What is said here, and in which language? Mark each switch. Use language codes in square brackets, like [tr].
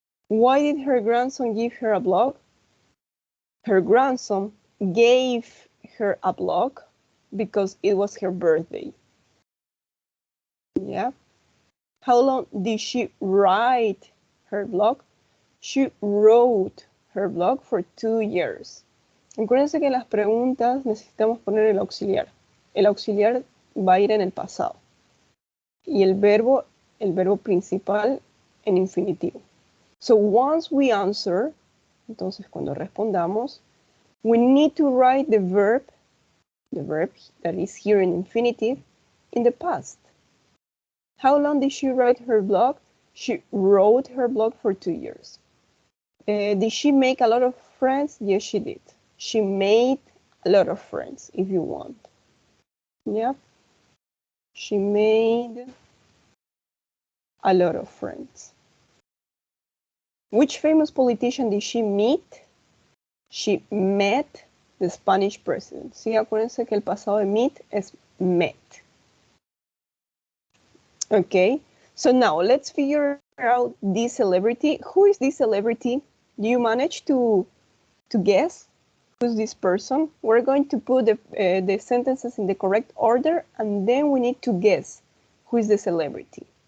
[en] Why did her grandson give her a blog? Her grandson gave her a blog because it was her birthday. Yeah. How long did she write her blog? She wrote her blog for 2 years. [es] Acuérdense que en las preguntas necesitamos poner el auxiliar. El auxiliar va a ir en el pasado. Y el verbo principal en infinitivo. [en] So once we answer, [es] entonces cuando respondamos, [en] we need to write the verb that is here in infinitive, in the past. How long did she write her blog? She wrote her blog for 2 years. Did she make a lot of friends? Yes, she did. She made a lot of friends, if you want. Yeah. She made a lot of friends. Which famous politician did she meet? She met the Spanish president. [es] Sí, acuérdense que el pasado de meet es met. [en] Okay, so now let's figure out this celebrity. Who is this celebrity? Do you manage to guess who's this person? We're going to put the sentences in the correct order, and then we need to guess who is the celebrity.